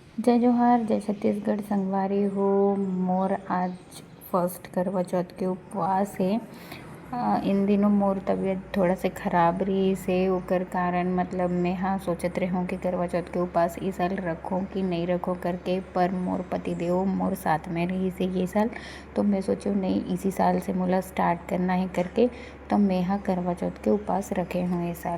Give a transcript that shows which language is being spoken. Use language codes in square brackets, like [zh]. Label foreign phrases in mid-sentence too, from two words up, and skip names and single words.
[hne] जय जोहार, जय छत्तीसगढ़ संगवारी हो। मोर आज फर्स्ट करवा चौथ के उपवास है। इन दिनों मोर तबीयत थोड़ा से खराब रही से ओकर कारण मतलब मैं सोचत रहूँ कि करवा चौथ के उपवास इस साल रखूँ कि नहीं रखो करके, पर मोर पति देव मोर साथ में रही से ये साल, तो मैं सोचूँ नहीं इसी साल से मोला स्टार्ट करना है करके, तो मैं करवा चौथ के उपवास रखे हूँ ये साल।